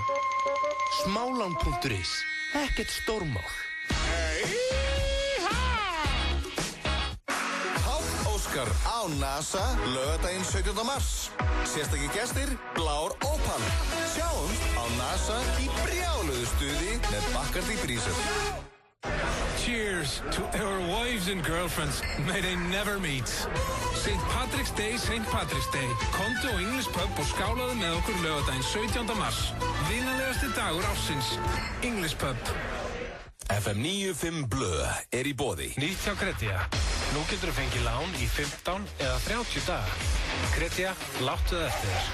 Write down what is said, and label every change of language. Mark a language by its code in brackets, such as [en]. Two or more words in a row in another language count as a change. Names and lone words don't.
[is] Smálán.is, ekkert stórmál. Páll Óskar á NASA, laugardaginn 17. mars. Sérstakir gestir, Blár Opal. Sjáumst á NASA í brjáluðu stuði með Bacardi Breezer. [en] Cheers to our wives and girlfriends. May they never meet. St. Patrick's Day, St. Patrick's Day. [is] Komdu á English Pub og skálaðu með okkur laugardaginn 17. mars. Vinnalegasti dagur ársins. English Pub. FM 95 Blö er í boði. Nýtt hjá Kretia. Nú getur þú fengið lán í 15 eða 30 daga. Kretia, láttu það eftir þér.